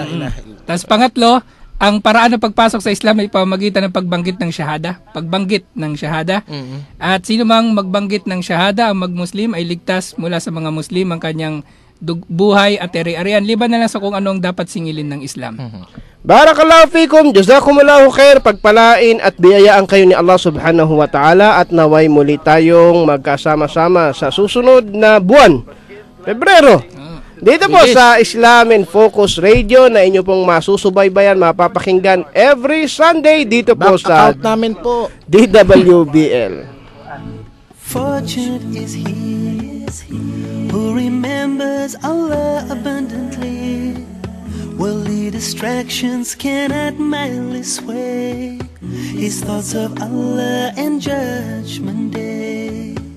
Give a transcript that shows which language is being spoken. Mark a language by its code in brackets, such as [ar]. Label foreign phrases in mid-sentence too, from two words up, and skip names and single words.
[tl] Tapos pangatlo, ang paraan ng pagpasok sa Islam ay pamamagitan ng pagbanggit ng syahada. At sino mang magbanggit ng syahada, ang mag-Muslim ay ligtas mula sa mga Muslim ang kanyang buhay at ari-arian, liban na lang sa kung anong dapat singilin ng Islam. [ar] بارك الله فيكم، جزاكم الله خير, [tl] pagpalain at biyayaan kayo ni Allah [ar] سبحانه وتعالى [tl] at naway muli tayong magkasama-sama sa susunod na buwan, Pebrero. Dito po sa Islam in Focus Radio na inyo pong masusubaybayan, mapapakinggan [en] every Sunday [tl] dito po sa account namin po. DWBL. [en] Fortunate is he who remembers Allah abundantly. Worldly distractions cannot mildly sway his thoughts of Allah and Judgment Day.